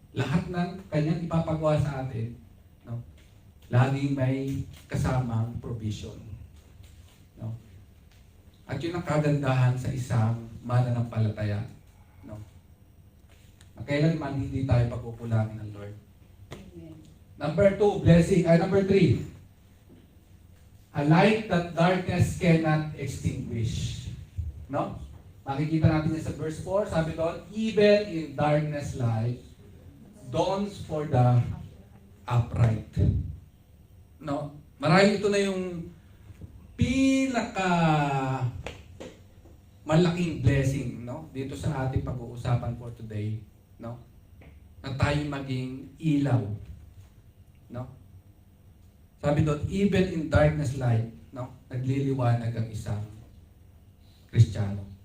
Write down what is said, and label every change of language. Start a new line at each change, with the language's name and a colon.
Filipino: Lahat ng Kanyang ipapagawa sa atin, no? Laging may kasamang provision. No? At yun ang kagandahan sa isang mananampalataya. No? Na kailanman hindi tayo pagkukulangin ng Lord. Amen.
English: Number 2, blessing. Number 3, a light that darkness cannot extinguish. No?
Filipino: Makikita natin yan sa verse 4. Sabi doon,
English: even in darkness light dawns for the upright.
Filipino: No? Marahil ito na yung pinaka malaking blessing, no? Dito sa ating pag-uusapan for today, no? Na tayo maging ilaw, no? Sabi doon,
English: even in darkness light, no?
Filipino: Nagliliwanag ang isang Kristiyano.